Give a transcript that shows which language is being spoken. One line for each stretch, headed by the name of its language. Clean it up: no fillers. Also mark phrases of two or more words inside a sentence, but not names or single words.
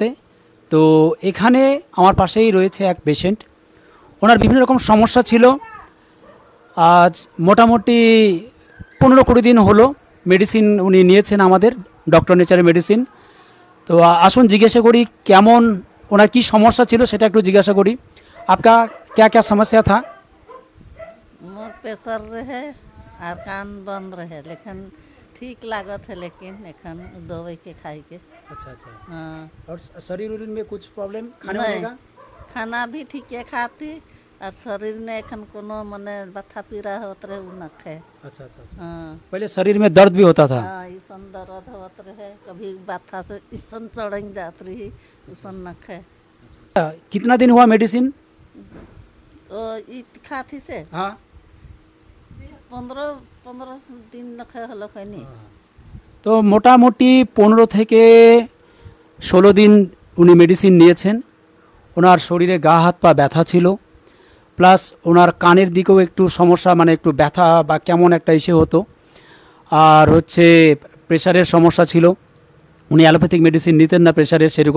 Bangla: তো এখানে আমার পাশেই রয়েছে এক পেশেন্ট। ওনার বিভিন্ন রকম সমস্যা ছিল। আজ মোটামুটি 15-20 দিন হলো মেডিসিন উনি নিয়েছেন, আমাদের ডক্টর নেচারের মেডিসিন। তো আসুন জিজ্ঞাসা করি কেমন, ওনার কি সমস্যা ছিল সেটা একটু জিজ্ঞাসা করি।
Hindi: आपका क्या क्या समस्या था?
Sadri: मोर प्रेशर रहे और कान बंद रहे, लेकिन ठीक लागत है, लेकिन एखन दवाई के खाई के।
Hindi: अच्छा अच्छा। हाँ, और शरीर उरीर में कुछ प्रॉब्लम खाने नहीं, वाने का?
Sadri: खाना भी ठीक है खाती और शरीर में एखन कोनो मने बथा पीड़ा होत रहे उ नखे।
Hindi: अच्छा अच्छा अच्छा। हाँ पहले शरीर में दर्द भी होता था?
Sadri: हाँ, ईसन दर्द होत रहे, कभी बथा से ईसन चढ़ जात रही, उसन नखे।
Hindi: अच्छा, कितना दिन हुआ मेडिसिन?
Sadri: ओ ई खाती से
Hindi: हाँ
Sadri: 15 दिन नखे हलो खैनी।
Bangla: তো মোটামুটি 15 থেকে 16 দিন উনি মেডিসিন নিয়েছেন। ওনার শরীরে গা হাত পা ব্যথা ছিল, প্লাস ওনার কানের দিকেও একটু সমস্যা, মানে একটু ব্যথা বা কেমন একটা ইসে হতো। আর হচ্ছে প্রেশারের সমস্যা ছিল, উনি অ্যালোপ্যাথিক মেডিসিন নিতেন না প্রেশারের সেরকম।